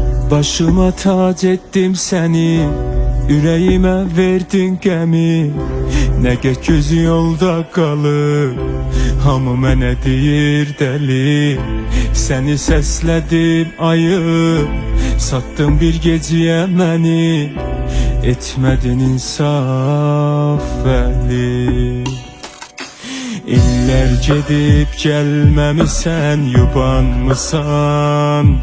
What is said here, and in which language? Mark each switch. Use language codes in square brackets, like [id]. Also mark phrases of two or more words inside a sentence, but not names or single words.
[tr] Başıma tac ettim seni, yüreğime verdin gemi. Ne göz yolda kalır, [az] hamı mənə deyir deli. Seni səslədim ayıb, sattın bir gecəyə məni. Etmədin insaf vəli. İllər gedib gəlməmisən, yubanmısan.